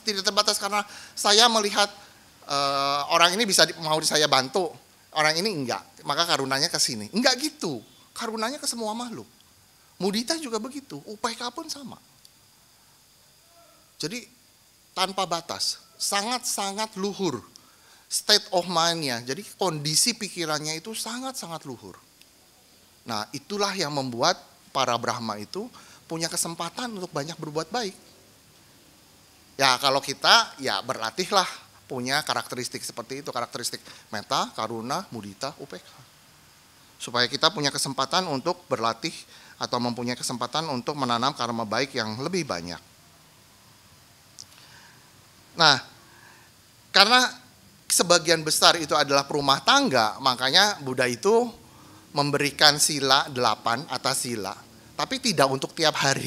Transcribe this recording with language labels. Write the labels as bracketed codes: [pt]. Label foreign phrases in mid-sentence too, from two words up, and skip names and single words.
[id] Tidak terbatas karena saya melihat orang ini mau saya bantu. Orang ini enggak. Maka karunanya ke sini. Enggak gitu. Karunanya ke semua makhluk. Mudita juga begitu. Upeka pun sama. Jadi tanpa batas. Sangat-sangat luhur. [en] State of mind- [id] nya, jadi kondisi pikirannya itu sangat-sangat luhur. Nah, itulah yang membuat para Brahma itu punya kesempatan untuk banyak berbuat baik. Ya, kalau kita, ya berlatihlah punya karakteristik seperti itu, karakteristik [pi] metta, karuna, mudita, upeka. [id] Supaya kita punya kesempatan untuk berlatih atau mempunyai kesempatan untuk menanam karma baik yang lebih banyak. Nah, karena sebagian besar itu adalah perumah tangga, makanya Buddha itu memberikan sila 8 atas sila, tapi tidak untuk tiap hari.